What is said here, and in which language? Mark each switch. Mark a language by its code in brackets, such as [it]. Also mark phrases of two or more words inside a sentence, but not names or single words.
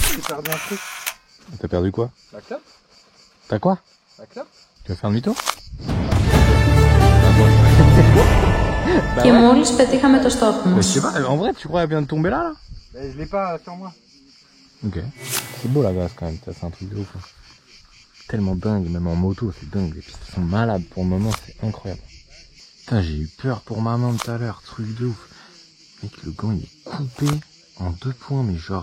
[fr] perdu un truc. T'as perdu quoi? La clope? T'as quoi? La clope? Tu vas faire demi-tour? [el] Και μόλις πετύχαμε το στόχο [fr] Je [el] μας. [fr] sais pas, en vrai tu crois qu'elle vient de tomber là? Je l'ai pas sur moi. Ok. C'est beau la glace quand même, ça c'est un truc de ouf. Hein. Tellement dingue, même en moto c'est dingue, les pistes sont malades pour le moment, c'est incroyable. Putain, j'ai eu peur pour ma main tout à l'heure, truc de ouf. Mec, le gant il est coupé en 2 points, mais genre...